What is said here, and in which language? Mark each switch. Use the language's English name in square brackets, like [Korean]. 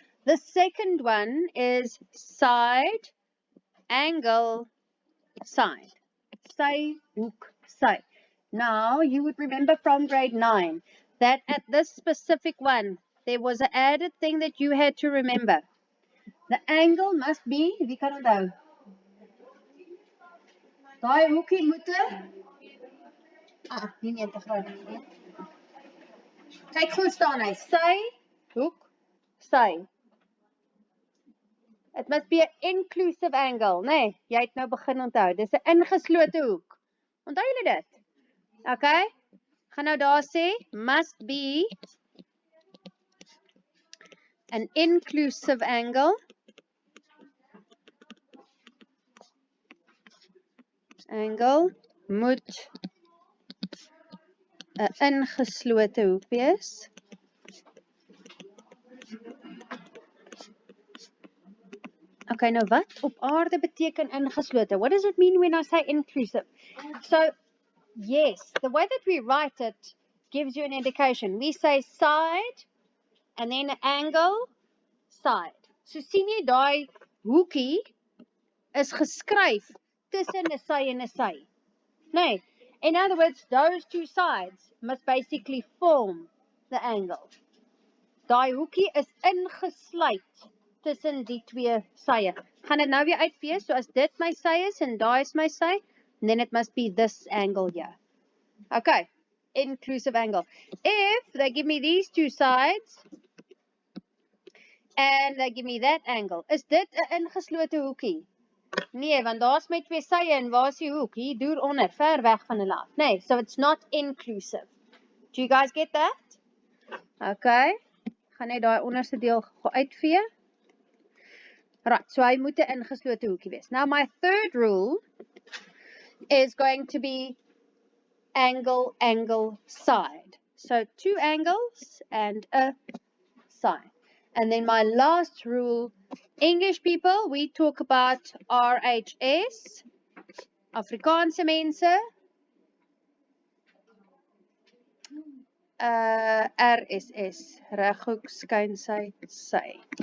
[English] The second one is side, angle, side. [Afrikaans] Sy, hoek, sy. [English] Now, you would remember from grade 9 that at this specific one, there was an added thing that you had to remember. The angle must be, [Afrikaans] wie kan onthou? Daai hoekie moet nie 90 grade nie. Kyk goed staan hy. Sy, hoek, sy. [English] It must be an inclusive angle, [Afrikaans] nee, jy het nou begin onthou. Dis 'n ingeslote hoek. Onthou julle dit? Okay? Gaan nou daar sê, [English] must be an inclusive angle. [Afrikaans] Angle moet 'n ingeslote hoek wees. Okay, nou wat op aarde beteken ingeslote? [English] What does it mean when I say inclusive? So, yes, the way that we write it gives you an indication. We say side, and then angle, side. [Afrikaans] So, sien jy daai hoekie is geskryf tussen 'n sy en 'n sy. [English] Nee, in other words, those 2 sides must basically form the angle. [Afrikaans] Daai hoekie is ingesluit tussen die 2 sye. Gaan dit nou weer uitwees, so as dit my sy is en daai is my sy, [English] then it must be this angle here. Okay, inclusive angle. If they give me these 2 sides, and they give me that angle, [Afrikaans] is dit 'n ingeslote hoekie? Nee, want daar's my 2 sye en waar is die hoek? Hier deur onder, ver weg van hulle af. [English] Nee, so it's not inclusive. Do you guys get that? Okay. [Afrikaans] Gaan net daai onderste deel uitvee. Right, so hy moet 'n ingeslote hoekie wees. [English] Now my third rule is going to be angle, angle, side. So 2 angles and a side. And then my last rule, English people, we talk about RHS, [Afrikaans] Afrikaanse mense, RSS, reghoek, skynsy, sy.